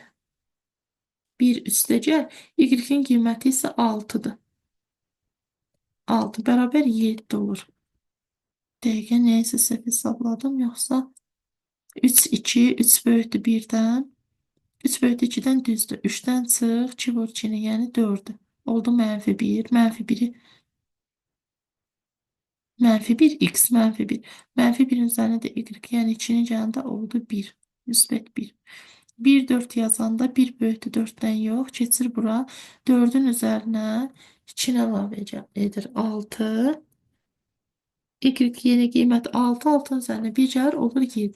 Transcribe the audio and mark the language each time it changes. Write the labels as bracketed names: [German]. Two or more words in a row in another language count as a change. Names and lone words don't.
[Azerbaijani] 1 üstəcə, Y-in qiyməti isə 6-dır. 6 bərabər 7 olur. Dəqiqə nəyəsə səhv hesabladım, yoxsa 3 2, 3 böyükdür 1-dən. 3 böyükdür 2-dən düzdür. 3-dən çıx, 2 vur 2-ni, yəni 4-dür. Oldu -1, -1-i -1 x -1. -1-in üzərində də y, yəni 2-nin yanında oldu 1. Müsbət 1. 1 4 yazanda 1 böyükdür 4-dən yox. Keçir bura. 4-ün üzərinə 2-ni əlavə edir 6. Y yeni qiymət 6, 6-ın üzərinə 1 gəlir, olur 7.